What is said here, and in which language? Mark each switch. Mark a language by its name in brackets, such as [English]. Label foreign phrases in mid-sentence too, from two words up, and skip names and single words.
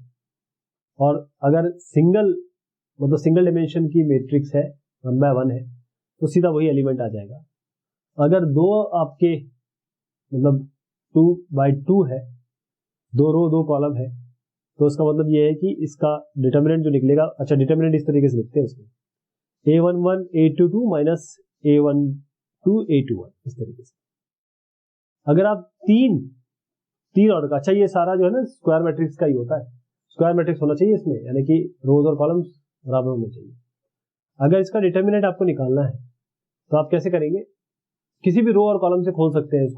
[Hindi] और अगर [English] single dimension [Hindi] की मैट्रिक्स है 1 by 1 है तो सीधा वही एलिमेंट आ जाएगा। अगर 2 आपके 2 by 2 है, 2 रो 2 कॉलम है, तो उसका मतलब ये है कि इसका डिटर्मिनेंट जो निकलेगा, अच्छा डिटर्मिनेंट इस तरीके से लिखते हैं उसमें a11 a22 माइनस a12 a21 इस तरीके से। अगर आप तीन ऑर्डर का, अच्छा ये सारा जो है ना [English] square matrix [Hindi] का ही होता है, [English] square matrix [Hindi] होना चाहिए इसमें, यानी कि रोज और कॉलम्स बराबर होने चाहिए। अगर इसका डिटर्मिनेंट आपको निकालना है तो आप कैसे करेंगे, किसी भी रो और कॉलम से खोल सकते हैं इसको।